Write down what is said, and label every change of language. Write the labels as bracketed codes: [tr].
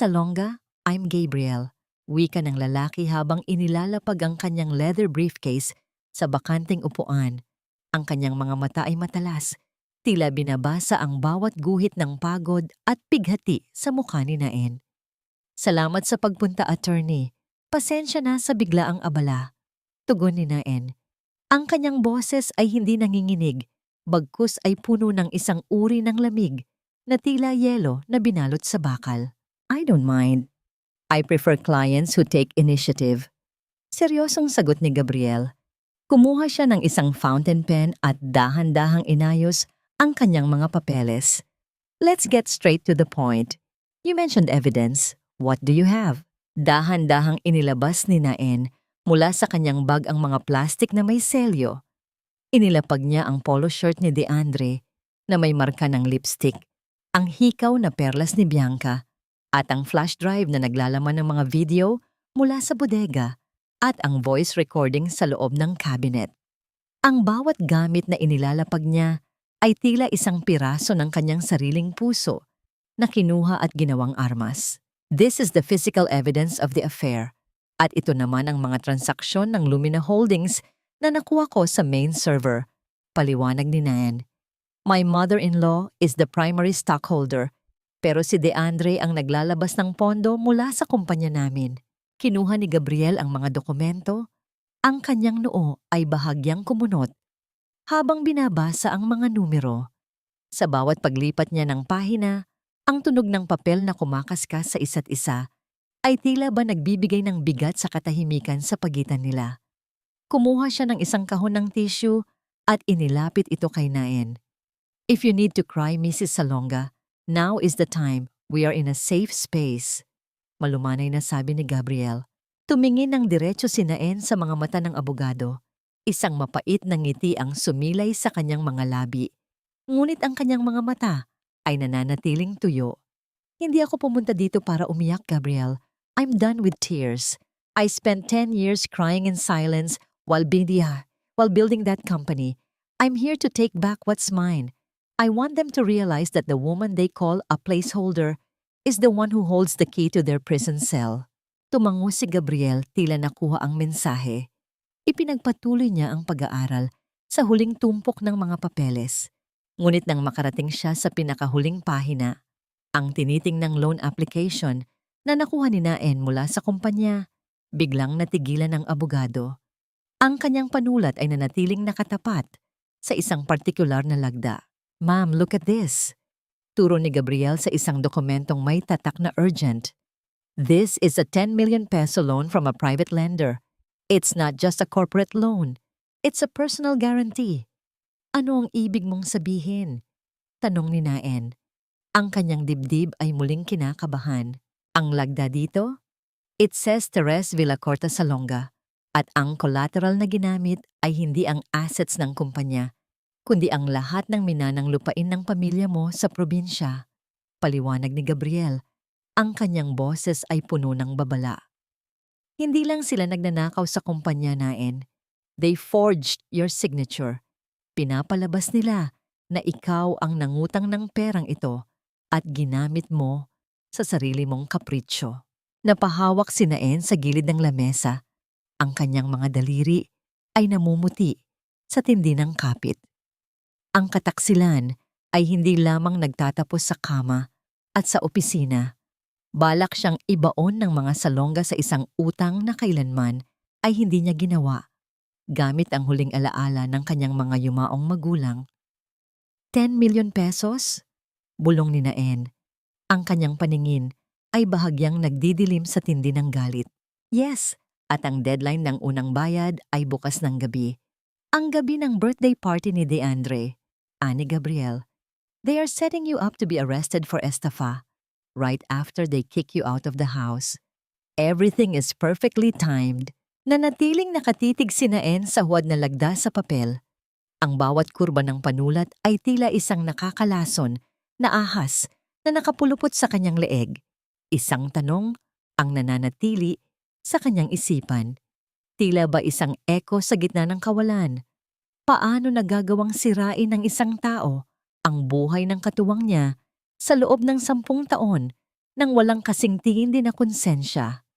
[tl] Salonga, [en] I'm Gabriel, [tl] wika ng lalaki habang inilalapag ang kanyang leather briefcase sa bakanting upuan. Ang kanyang mga mata ay matalas, tila binabasa ang bawat guhit ng pagod at pighati sa mukha ni Naen. Salamat sa pagpunta, attorney. Pasensya na sa biglaang abala. Tugon ni Naen. Ang kanyang boses ay hindi nanginginig, bagkus ay puno ng isang uri ng lamig na tila yelo na binalot sa bakal. [en] I don't mind. I prefer clients who take initiative. [tl] Seryosong sagot ni Gabriel. Kumuha siya ng isang fountain pen at dahan-dahang inayos ang kanyang mga papeles. [en] Let's get straight to the point. You mentioned evidence. What do you have? [tl] Dahan-dahang inilabas ni Naen mula sa kanyang bag ang mga plastik na may selyo. Inilapag niya ang polo shirt ni DeAndre na may marka ng lipstick, ang hikaw na perlas ni Bianca, at ang flash drive na naglalaman ng mga video mula sa bodega, at ang voice recording sa loob ng cabinet. Ang bawat gamit na inilalapag niya ay tila isang piraso ng kanyang sariling puso na kinuha at ginawang armas. [en] This is the physical evidence of the affair. [tl] At ito naman ang mga transaksyon ng Lumina Holdings na nakuha ko sa main server. Paliwanag ni Nan. [en] My mother-in-law is the primary stockholder, [tl] pero si DeAndre ang naglalabas ng pondo mula sa kumpanya namin. Kinuha ni Gabriel ang mga dokumento. Ang kanyang noo ay bahagyang kumunot habang binabasa ang mga numero. Sa bawat paglipat niya ng pahina, ang tunog ng papel na kumakaskas sa isa't isa ay tila ba nagbibigay ng bigat sa katahimikan sa pagitan nila. Kumuha siya ng isang kahon ng tissue at inilapit ito kay Naen. [en] If you need to cry, Mrs. Salonga, now is the time. We are in a safe space. [tl] Malumanay na sabi ni Gabriel. Tumingin ng diretso si Naen sa mga mata ng abogado. Isang mapait na ngiti ang sumilay sa kanyang mga labi. Ngunit ang kanyang mga mata ay nananatiling tuyo. Hindi ako pumunta dito para umiyak, Gabriel. [en] I'm done with tears. I spent 10 years crying in silence while building that company. I'm here to take back what's mine. I want them to realize that the woman they call a placeholder is the one who holds the key to their prison cell. [tl] Tumango si Gabriel, tila nakuha ang mensahe. Ipinagpatuloy niya ang pag-aaral sa huling tumpok ng mga papeles. Ngunit nang makarating siya sa pinakahuling pahina, ang tinitingnang loan application na nakuha ni Naen mula sa kumpanya, biglang natigilan ng abogado. Ang kanyang panulat ay nanatiling nakatapat sa isang partikular na lagda. [en] Ma'am, look at this. [tl] Turo ni Gabriel sa isang dokumentong may tatak na urgent. [en] This is a 10 million peso loan from a private lender. It's not just a corporate loan. It's a personal guarantee. [tl] Ano ang ibig mong sabihin? Tanong ni Naen. Ang kanyang dibdib ay muling kinakabahan. Ang lagda dito? [en] It says [tl] Teres Villacorta Salonga. At ang collateral na ginamit ay hindi ang assets ng kumpanya, kundi ang lahat ng minanang lupain ng pamilya mo sa probinsya. Paliwanag ni Gabriel. Ang kanyang boses ay puno ng babala. Hindi lang sila nagnanakaw sa kumpanya, Naen. [en] They forged your signature. [tl] Pinapalabas nila na ikaw ang nangutang ng perang ito at ginamit mo sa sarili mong kapritsyo. Napahawak si Naen sa gilid ng lamesa. Ang kanyang mga daliri ay namumuti sa tindi ng kapit. Ang kataksilan ay hindi lamang nagtatapos sa kama at sa opisina. Balak siyang ibaon ng mga Salonga sa isang utang na kailanman ay hindi niya ginawa, gamit ang huling alaala ng kanyang mga yumaong magulang. [en] 10 million pesos? [tl] Bulong ni Naen. Ang kanyang paningin ay bahagyang nagdidilim sa tindi ng galit. Yes, at ang deadline ng unang bayad ay bukas ng gabi. Ang gabi ng birthday party ni DeAndre. Ani Gabriel. [en] They are setting you up to be arrested for estafa. Right after they kick you out of the house. Everything is perfectly timed. [tl] Nanatiling nakatitig si Naen sa huwad na lagda sa papel. Ang bawat kurba ng panulat ay tila isang nakakalason na ahas na nakapulupot sa kanyang leeg. Isang tanong ang nananatili sa kanyang isipan. Tila ba isang eko sa gitna ng kawalan? Paano nagagawang sirain ng isang tao ang buhay ng katuwang niya sa loob ng 10 taon nang walang kasingtingin din na konsensya?